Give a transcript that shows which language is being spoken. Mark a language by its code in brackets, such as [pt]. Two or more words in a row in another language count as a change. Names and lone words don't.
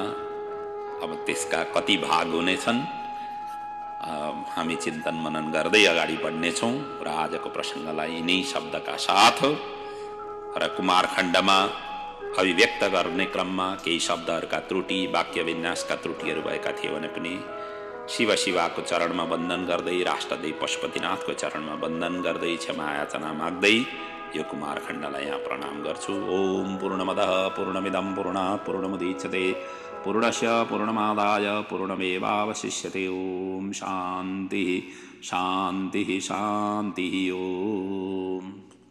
[ne] अब त्यसका कति भाग हुनेछन् हामी चिन्तन मनन गर्दै अगाडि बढ्नेछौँ र आजको प्रसङ्गलाई यिनै शब्दका साथ र कुमारखण्डमा अभिव्यक्त गर्ने क्रममा केही शब्दहरूका त्रुटि, वाक्य विन्यासका त्रुटिहरू भएका थिए भने पनि शिव शिवाको चरणमा वन्दन गर्दै, राष्ट्रदेव पशुपतिनाथको चरणमा वन्दन गर्दै, क्षमा याचना माग्दै यो कुमारखण्डलाई यहाँ प्रणाम गर्छु। [sa] ओम पूर्णमदः पूर्णमिदं पूर्णात् पूर्णमुदच्यते पूर्णस्य पूर्णमादाय पूर्णमेवावशिष्यते। ओम शान्तिः शान्तिः शान्तिः। ओम।